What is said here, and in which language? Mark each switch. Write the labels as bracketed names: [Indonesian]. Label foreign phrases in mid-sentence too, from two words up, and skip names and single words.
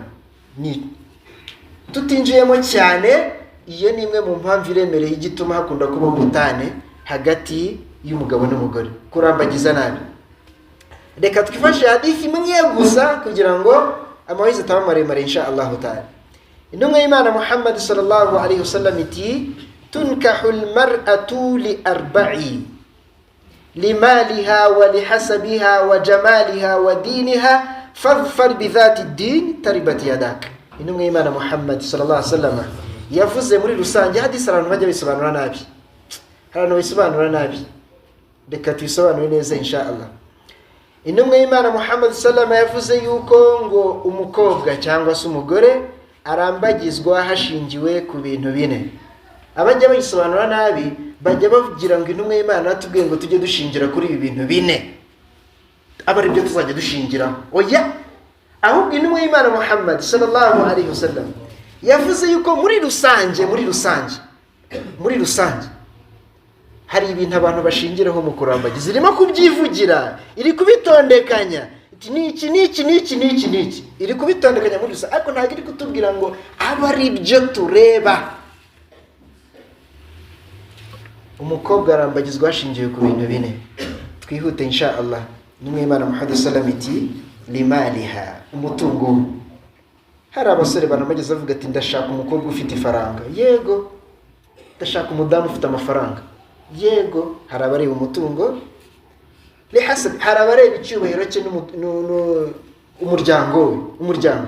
[Kinyarwanda] Ni tutinjiyemo cyane, iyo ni imwe mu mpamvu iremereye igituma hakunda kuba ubutane hagati y'umugabo n'umugore, kurambagiza nabi. Reka twifashe hadithi imwe gusa kugira ngo amawize ataba maremare [Arabic] إن شاء الله تعالى. [Kinyarwanda] Intumwa y'Imana [Arabic] Muhammad صلى الله عليه وسلم iti تنكح المرأة لأربع لمالها ولحسبها وجمالها ودينها فاظفر بذات الدين تربت يداك. [Kinyarwanda] Intumwa y'Imana Muhammad [Arabic] صلى الله عليه وسلم [Kinyarwanda] yavuze muri rusange, hadisi abantu bajya bisobanura nabi, abantu bisobanura nabi, reka tubisobanure neza [Arabic] إن شاء الله. [Kinyarwanda] Intumwa y'Imana Muhammad [Arabic] صلى الله عليه وسلم [Kinyarwanda] yavuze yuko ngo umukobwa cyangwa se umugore arambagizwa hashingiwe ku bintu bine. Abajya bayisobanura nabi bajya bavugira ngo intumwa y'Imana atubwiye ngo tujye dushingira kuri ibi bintu bine, aba ari byo tuzajya dushingira. Oya, ahubwo intumwa y'Imana Muhammad [Arabic] صلى الله عليه وسلم [Kinyarwanda] yavuze yuko muri rusange hari ibintu abantu bashingiraho mu kurambagiza, irimo kubyivugira, iri kubitondekanya, niki iri kubitondekanya muri rusange, ariko ntabwo iri kutubwira ngo aba ari byo tureba. Umukobwa arambagizwa hashingiwe ku bintu bine. Twihute [Arabic] إن شاء الله. [Kinyarwanda] Nimwe Imana Muhammad [Arabic] صلى الله عليه وسلم [Kinyarwanda] iti limaliha, umutungo. Hari abasore banamageza bavuga ati ndashaka umukobwa ufite ifaranga. Yego. Ndashaka umudamu ufite amafaranga. Yego. Hari abareba umutungo, lihasab, hari abareba icyubahiro cye umuryango.